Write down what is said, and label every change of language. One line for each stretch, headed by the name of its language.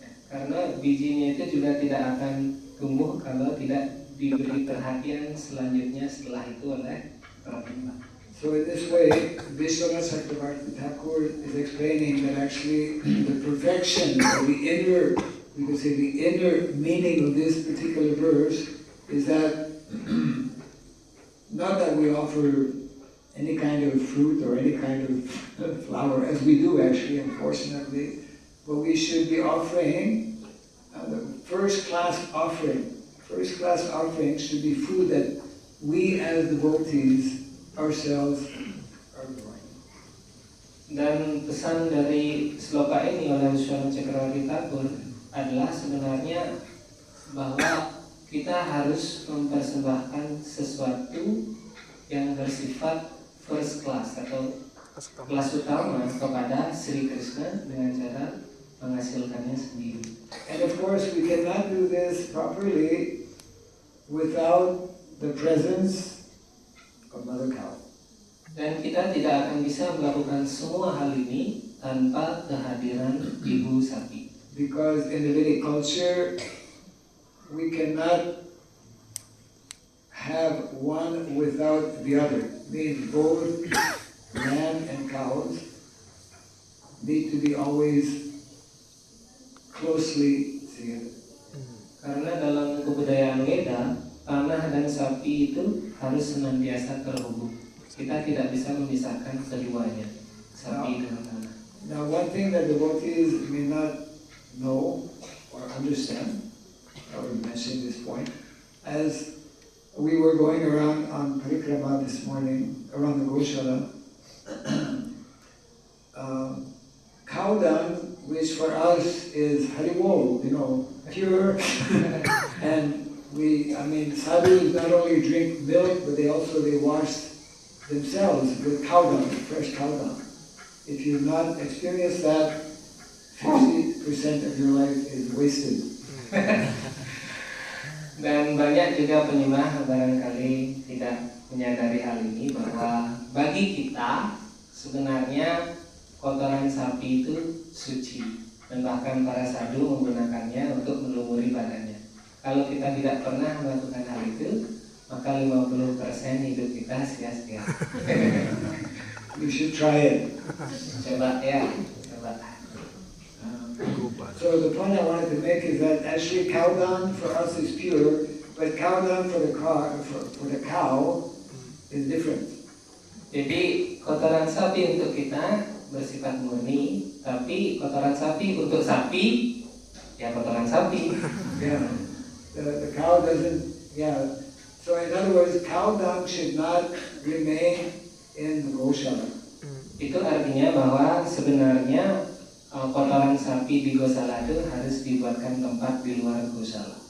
Indonesian: Karena bijinya itu juga tidak akan tumbuh kalau tidak diberi perhatian selanjutnya setelah itu oleh para penyembah.
English: So in this way, Vishwanath Chakravarti Thakur is explaining that actually the perfection of the inner, we could say the inner meaning of this particular verse is that not that we offer any kind of fruit or any kind of flower, as we do actually, unfortunately, but we should be offering the first-class offering. First-class offering should be food that we as devotees ourselves are growing.
Indonesian: Dan pesan dari sloka ini oleh Swami Cakrawala Thakur adalah sebenarnya bahwa kita harus mempersembahkan sesuatu yang bersifat
English: first class
Indonesian: atau kelas utama kepada Sri Krishna dengan cara menghasilkannya sendiri.
English: And of course, we cannot do this properly without the presence of Mother Cow.
Indonesian: Dan kita tidak akan bisa melakukan semua hal ini tanpa kehadiran ibu sapi.
English: Because in the Vedic culture, we cannot have one without the other. Means both lamb and cows need to be always closely together.
Indonesian: Karena dalam kebudayaan Weda, tanah dan sapi itu harus senantiasa terhubung. Kita tidak bisa memisahkan keduanya, sapi dan tanah.
English: Now, one thing that devotees may not know or understand, I would mention this point, as we were going around on parikrama this morning, around the Goshala, cow dung, which for us is haribol, pure, and sadhus not only drink milk, but they wash themselves with cow dung, fresh cow dung. If you've not experienced that, 50% of your life is wasted.
Indonesian: Dan banyak juga penyembah barangkali tidak menyadari hal ini bahwa bagi kita sebenarnya kotoran sapi itu suci dan bahkan para sadhu menggunakannya untuk melumuri badannya. Kalau kita tidak pernah melakukan hal itu, maka 50% hidup kita sia-sia.
English: You should try it.
Indonesian: Coba ya, coba.
English: So the point I wanted to make is that actually cow dung for us is pure, but cow dung for the cow is different.
Indonesian: Jadi kotoran sapi untuk kita bersifat murni, tapi kotoran sapi untuk sapi ya kotoran sapi.
English: Yeah, the cow doesn't. Yeah. So in other words, cow dung should not remain in the Goshala.
Indonesian: Itu artinya bahwa sebenarnya kotoran sapi di Gosala itu harus dibuatkan tempat di luar Gosala.